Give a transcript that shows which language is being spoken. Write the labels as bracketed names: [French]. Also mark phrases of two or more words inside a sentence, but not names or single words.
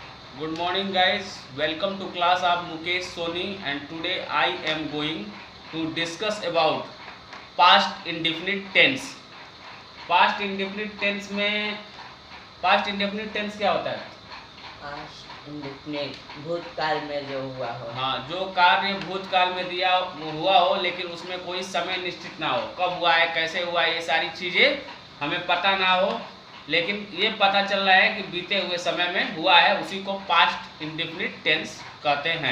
[English] Good morning guys, welcome to class of Mukesh Soni and today I am going to discuss about past indefinite tense. Past indefinite tense में past indefinite tense [Hindi] क्या होता है? [English] past indefinite [Hindi] भूतकाल में जो हुआ हो। हाँ, जो कार्य भूतकाल में दिया हुआ हो लेकिन उसमें कोई समय निश्चित ना हो, कब हुआ है, कैसे हुआ है, ये सारी चीज़ें हमें पता ना हो, लेकिन ये पता चल रहा है कि बीते हुए समय में हुआ है, उसी को [English] past indefinite tense [Hindi] कहते हैं।